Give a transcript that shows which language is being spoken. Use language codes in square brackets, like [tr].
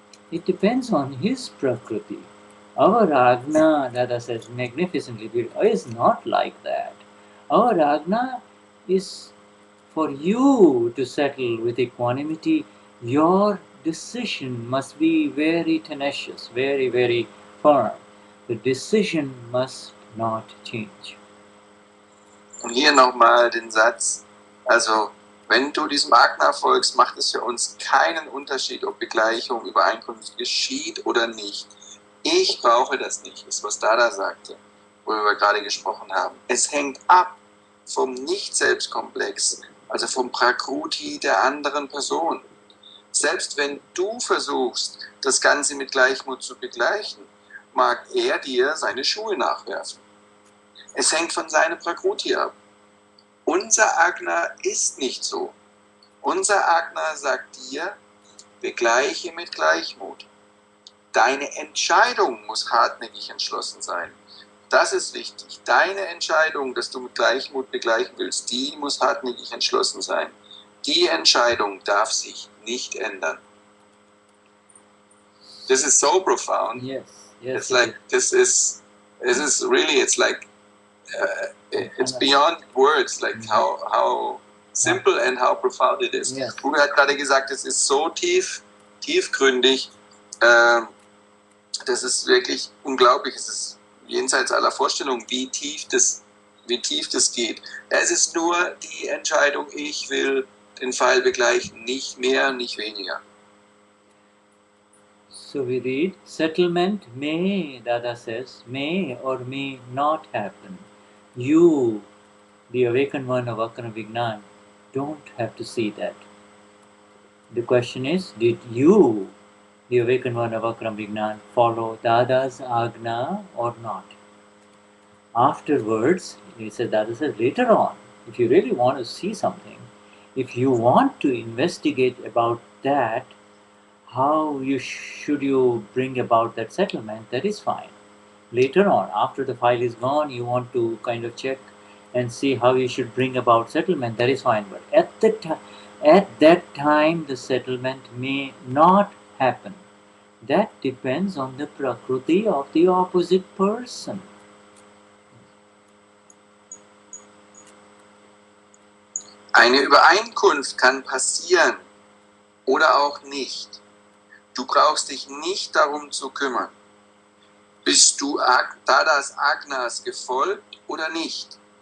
[en] It depends on his Prakriti. Our Agna, Dada says magnificently beautiful, is not like that. Our Agna is for you to settle with equanimity. Your decision must be very tenacious, very, very firm. The decision must not change. [de] Und hier nochmal den Satz, also wenn du diesem Agna folgst, macht es für uns keinen Unterschied, ob Begleichung, Übereinkunft geschieht oder nicht. Ich brauche das nicht, ist was Dada sagte, worüber wir gerade gesprochen haben. Es hängt ab vom Nicht-Selbstkomplex, also vom Prakruti der anderen Person. Selbst wenn du versuchst, das Ganze mit Gleichmut zu begleichen, mag er dir seine Schuhe nachwerfen. Es hängt von seinem Prakruti ab. Unser Agna ist nicht so. Unser Agna sagt dir, begleiche mit Gleichmut. Deine Entscheidung muss hartnäckig entschlossen sein. Das ist wichtig. Deine Entscheidung, dass du mit Gleichmut begleichen willst, die muss hartnäckig entschlossen sein. Die Entscheidung darf sich nicht ändern. [en] This is so profound. Yes, yes. It's like, this is really, it's like, it's beyond words, like how simple and how profound it is. Yes. [de] Uwe hat gerade gesagt, es ist so tiefgründig, das ist wirklich unglaublich, es ist jenseits aller Vorstellungen, wie tief das geht. Es ist nur die Entscheidung, ich will den Pfeil begleichen, nicht mehr, nicht weniger. [en] So we read, settlement may, Dada says, may or may not happen. You, the awakened one of Akram Vignan, don't have to see that. The question is, did you, the awakened one of Akram Vignan, follow Dada's Agna or not? Afterwards, he said, Dada says, later on, if you really want to see something, if you want to investigate about that, how should you bring about that settlement, that is fine. Later on, after the file is gone, you want to kind of check and see how you should bring about settlement, that is fine. But at the time, at that time the settlement may not happen. That depends on the prakriti of the opposite person. [de] Eine Übereinkunft kann passieren oder auch nicht. Du brauchst dich nicht darum zu kümmern. Bist du Dadas Agnas gefolgt oder nicht?